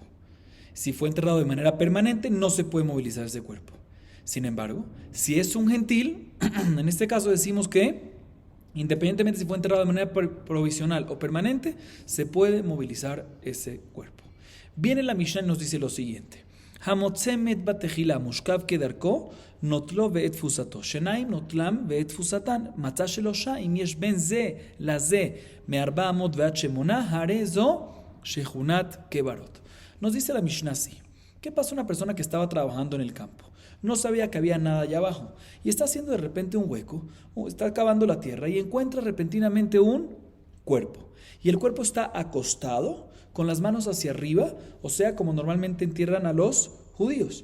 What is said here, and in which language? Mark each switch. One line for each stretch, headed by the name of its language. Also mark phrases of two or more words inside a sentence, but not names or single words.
Spanish: Si fue enterrado de manera permanente, no se puede movilizar ese cuerpo. Sin embargo, si es un gentil, en este caso decimos que, independientemente si fue enterrado de manera provisional o permanente, se puede movilizar ese cuerpo. Viene la Mishnah y nos dice lo siguiente.
Hebrew: המוצא מת בתחילה מושכב כדרכו נוטלו ואת תפוסתו שנים נוטלן ואת תפוסתן מצא שלשה אם יש בין זה לזה מארבע אמות ועד שמונה הרי זו שכונת קברות.
Spanish: Nos dice la Mishnah así. ¿Qué pasa a una persona que estaba trabajando en el campo? No sabía que había nada allá abajo y está haciendo de repente un hueco, está cavando la tierra y encuentra repentinamente un cuerpo. Y el cuerpo está acostado con las manos hacia arriba, o sea, como normalmente entierran a los judíos.